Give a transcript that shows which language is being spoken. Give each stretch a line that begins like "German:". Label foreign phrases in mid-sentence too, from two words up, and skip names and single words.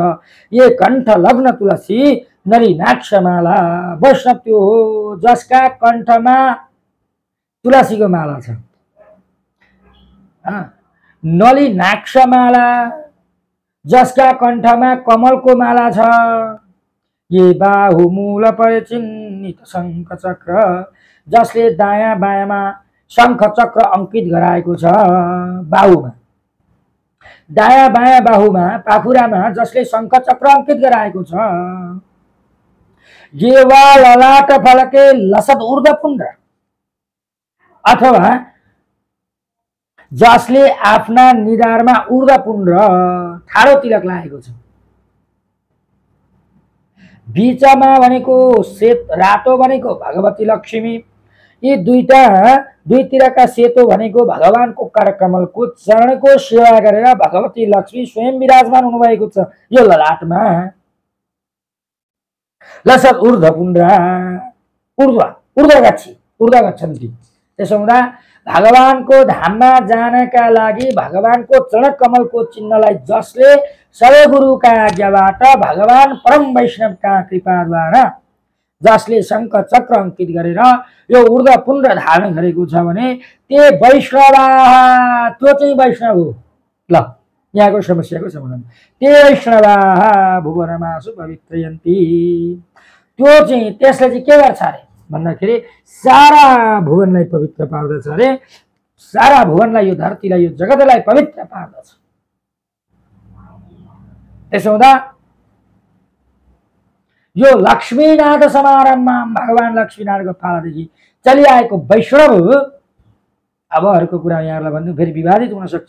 Sanskrit: ये कण्ठ लग्न तुलसी नलिनाक्षमाला,
Nepali: वैष्णव त्यो हो जसका कण्ठमा तुलसीको माला छ। नलिनाक्षमाला, जसका कण्ठमा कमलको माला छ।
Sanskrit: ये बाहुमूल परिचिन्नित शंख चक्र,
Nepali: जसले दायाँ बायाँमा शंख चक्र अंकित गराएको छ। बाहुमा, दायाँ बायाँ बाहुमा पाखुरामा जसले शंख चक्र अंकित गराएको छ।
Sanskrit: ये वा ललाट फलके लसद ऊर्ध्वपुण्ड,
Nepali: अथवा जसले आफ्ना निधारमा ऊर्ध्वपुण्ड ठाडो तिलक लागेको छ। बीचमा भनेको सेत रातो भनेको भगवती लक्ष्मी, यी दुईतिरका सेतो भनेको भगवानको करकमलको चरणको सेवा गरेर भगवती लक्ष्मी स्वयं विराजमान हुनुभएको छ। यो ललाटमा लसद ऊर्ध्वपुण्ड,
Sanskrit: ऊर्ध्व गच्छन्ति।
Nepali: त्यसो हुँदा भगवानको धाममा जानका लागि भगवानको चरण कमलको चिन्हलाई जसले सबै गुरुका आज्ञाबाट भगवान परम वैष्णवका कृपाद्वारा जसले शंख चक्र अंकित गरेर यो ऊर्ध्वपुण्ड धारण गरेको छ भने
Sanskrit: ते वैष्णवा,
Nepali: त्यो चाहिँ वैष्णव हो। ल यहाँको समस्याको समाधान,
Sanskrit: ते वैष्णवा भुवनमासु पवित्रयन्ति,
Nepali: त्यो चाहिँ त्यसले चाहिँ के गर्छ अरे भन्दाखेरि सारा भुवनलाई पवित्र पार्दछ अरे। सारा भुवनलाई, यो धरतीलाई, यो जगतलाई पवित्र पार्दछ। त्यसो हुँदा यो लक्ष्मीनाथ समारम्भमा भगवान लक्ष्मीनाथको पालादेखि चलिआएको वैष्णव, अब अरूको कुरा यहाँलाई भन्नु फेरि विवादित हुन सक्छ।